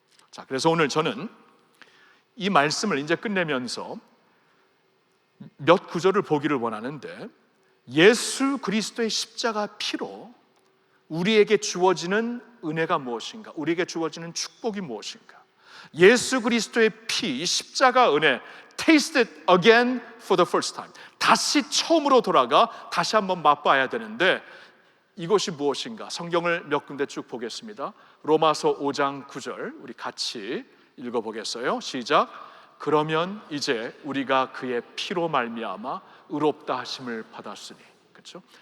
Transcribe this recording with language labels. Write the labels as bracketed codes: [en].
[ko] 자, 그래서 오늘 저는 이 말씀을 이제 끝내면서 몇 구절을 보기를 원하는데, 예수 그리스도의 십자가 피로 우리에게 주어지는 은혜가 무엇인가? 우리에게 주어지는 축복이 무엇인가? 예수 그리스도의 피, 십자가 은혜, [en] taste it again for the first time. [ko] 다시 처음으로 돌아가 다시 한번 맛봐야 되는데, 이것이 무엇인가? 성경을 몇 군데 쭉 보겠습니다. 로마서 5장 9절 우리 같이 읽어보겠어요. 시작. 그러면 이제 우리가 그의 피로 말미암아 의롭다 하심을 받았으니, 그렇죠?